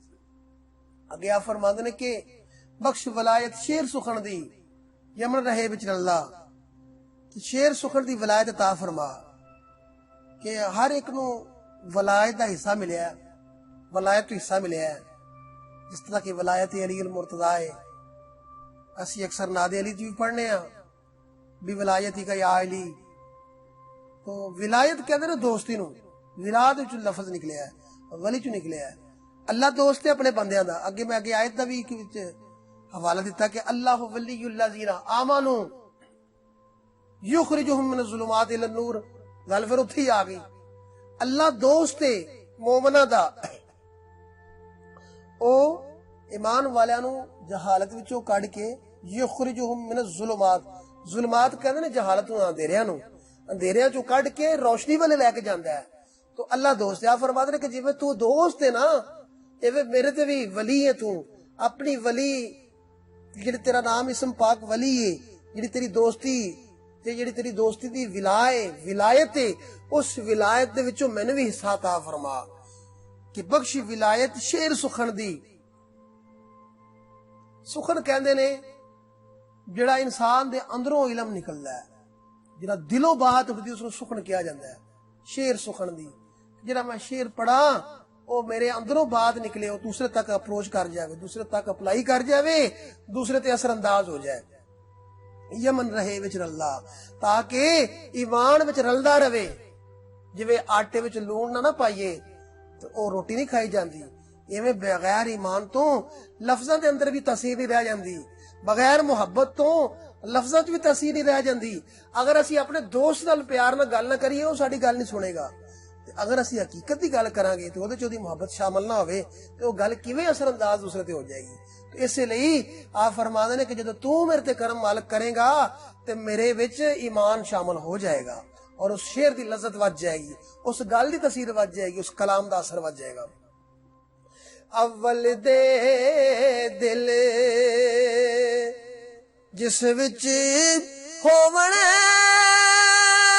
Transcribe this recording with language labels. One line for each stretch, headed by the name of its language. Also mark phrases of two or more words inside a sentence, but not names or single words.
Punjabi: اگے آپ فرماندے نے کہ بخش ولایت شیر سخن دی یمن رہے وچ اللہ، شیر سخن دی ولایت عطا فرما کہ ہر ایک نو ولایت دا حصہ ملیا ہے، ولایت تو حصہ ملیا ہے، جس طرح کہ ولایت علی المرتضی ہے، اسی اکثر ناد علی جی پڑھنے ہیں بھی ولایتی کا یا علی، تو ولایت کہتے ہیں دوستی نو، ولاد وچ لفظ نکلیا ہے، ولی چ نکلیا ہے۔ اللہ دوست ہے اپنے بندیاں دا، اگے میں اگے آیت دا بھی حوالہ دیتا کہ
Arabic: اللہ ولی الذین آمنوا یخرجہم من الظلمات الی النور،
Punjabi: گل پھر اتھی آ گئی، اللہ دوست ہے مومنہ دا، او ایمان والیاں نو جہالت وچوں کڈ کے
Arabic: یخرجہم من الظلمات،
Punjabi: ظلمات کہندے نے جہالت نو، اندھیریاں چوں کڈ کے روشنی والے لے کے جاندا ہے۔ تو اللہ دوست ہے، آپ فرماتے ہیں کہ جی تو دوست ہے نا، ایویں میرے تے بھی ولی ہے، تو اپنی ولی جڑی تیرا نام اسم پاک ولی ہے، جڑی تیری دوستی تے جڑی تیری دوستی دی ولایت ہے، اس ولایت دے وچوں مینوں بھی حصہ عطا فرما کہ بخش ولایت شیر سخن دی۔ سخن کہندے نے جڑا انسان دے اندروں علم نکلدا ہے، جڑا دلوں بات اٹھدی اس نوں سخن کہا جاندا ہے، شیر سخن دی۔ جڑا میں شیر پڑھا او میرے اندروں بات نکلے، او دوسرے تک اپروچ کر جاوے، دوسرے تک اپلائی کر جاوے، دوسرے تے اثر انداز ہو جائے، یمن رہے وچ رلدا، تاکہ ایمان وچ رلدا رہے۔ جویں آٹے وچ لون نہ پائیے تو او روٹی نہیں کھائی جاندی، ایویں بغیر ایمان تو لفظاں دے اندر بھی تاثیر نہیں رہ جاندی، بغیر محبت تو لفظاں وچ بھی تاثیر نہیں رہ جاندی۔ اگر اسی اپنے دوست نال پیار نال گل نہ کریے او ساڈی گل نہیں سنے گا، اگر اسی حقیقت دی گل کران گے تو اودے چ محبت شامل نہ ہوئے تو وہ گل کیویں اثر انداز دوسرے تے ہو جائے گی۔ تو اس لیے آپ فرماندے نے کہ جدوں تو میرے تے کرم مالک کرے گا تے میرے وچ ایمان شامل ہو جائے گا، اور اس شعر دی لذت وج جائے گی، اس گل دی تاثیر وج جائے گی، اس کلام دا اثر وج جائے گا۔ اول دے دل جس وچ ہووݨ